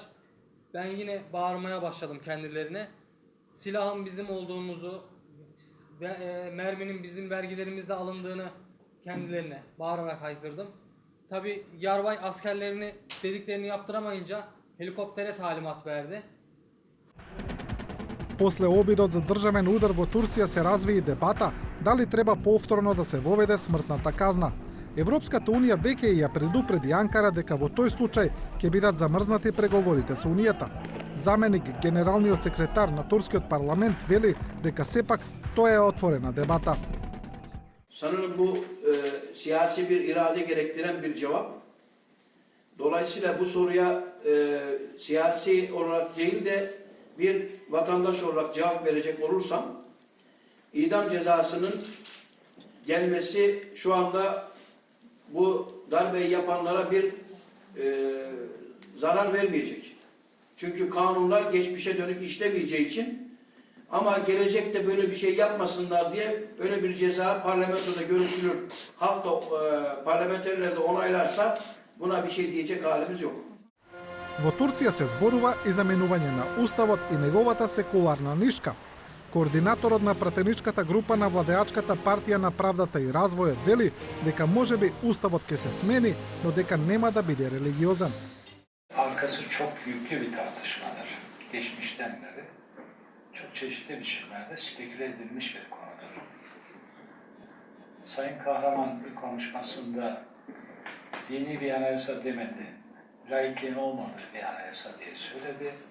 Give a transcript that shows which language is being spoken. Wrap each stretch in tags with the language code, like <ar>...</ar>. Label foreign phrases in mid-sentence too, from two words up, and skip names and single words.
<tr>Ben yine bağırmaya başladım kendilerine. Silahın bizim olduğumuzu ve merminin bizim vergilerimizle alındığını kendilerine bağırarak haykırdım. Tabii yarbay askerlerini dediklerini yaptıramayınca helikoptere talimat verdi.</tr> <mk>После обидот за државен удар во Турција се разви и дебата дали треба повторно да се воведе смртната казна. Европската Унија веќе ја предупреди Анкара дека во тој случај ќе бидат замрзнати преговорите со Унијата. Заменик генералниот секретар на турскиот парламент вели дека сепак тоа е отворена дебата.</mk> <tr>Sanırım bu siyasi bir irade gerektiren bir cevap. Dolayısıyla bu soruya siyasi olarak değil de bir vatandaş olarak cevap verecek olursam, idam cezasının gelmesi şu anda bu darbeyi yapanlara bir zarar vermeyecek. Çünkü kanunlar geçmişe dönük işlemeyeceği için, ama gelecekte böyle bir şey yapmasınlar diye öyle bir ceza parlamentoda görüşülür, halk da parlamenterler de onaylarsa buna bir şey diyecek halimiz yok.</tr> <mk>Во Турција се зборува и за менување на уставот и неговата секуларна нишка. Координаторот на пратеничката група на владеачката партија на правдата и развојот вели дека можеби уставот ќе се смени, но дека нема да биде религиозен.</mk> <tr>Arkası çok yüklü bir tartışmadır. Geçmişten beri çok çeşitli biçimlerde speküle edilmiş bir konudur. Sayın Kahraman bir konuşmasında dini bir anayasa demedi, laikliğin olmadığı bir anayasa diye söyledi.</tr>